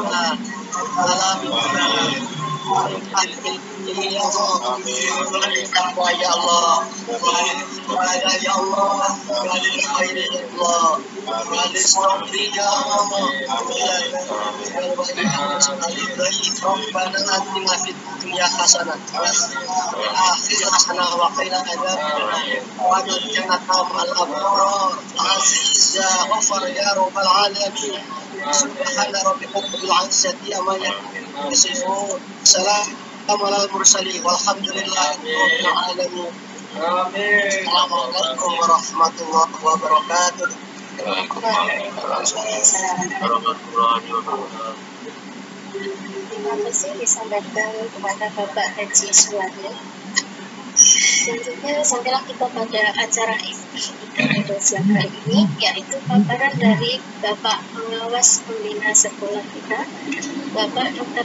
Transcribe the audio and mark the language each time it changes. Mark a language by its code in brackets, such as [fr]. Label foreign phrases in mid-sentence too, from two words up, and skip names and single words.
[ar] يا الله يا الله ربنا آتنا في الدنيا حسنة وفي الآخرة حسنة وقنا عذاب النار وجنةَ مع الأبرار عزيز يا غفار يا رب العالمين سبحان ربك رب العزة عما يصفون سلام على المرسلين والحمد لله رب العالمين آمين. السلام عليكم ورحمة الله وبركاته. [id] Terima kasih disampaikan kepada Bapak Haji Suwarni. Selanjutnya sampailah kita pada acara pada siang hari ini, yaitu paparan dari Bapak Pengawas Pembina Sekolah kita, Bapak Dr.